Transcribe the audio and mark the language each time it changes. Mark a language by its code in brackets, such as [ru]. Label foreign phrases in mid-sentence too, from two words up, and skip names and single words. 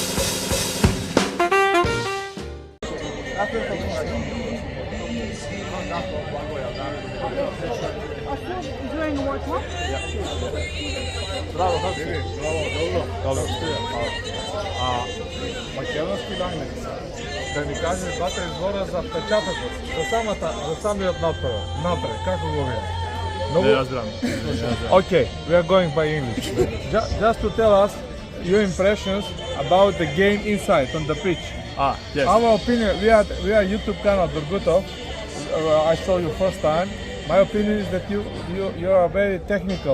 [en] Enjoying the World Cup? [mk] Браво, добро. Македонски лагнец. Да ни каже двата избора за впечатокот, за самиот напред, како го види? Не разбирам. [en] Okay, we are going by English. Just to tell us your impressions about the game inside on the pitch. Yes. Our opinion, we are YouTube channel Dorgutov. I saw you first time. My opinion is that you are very technical.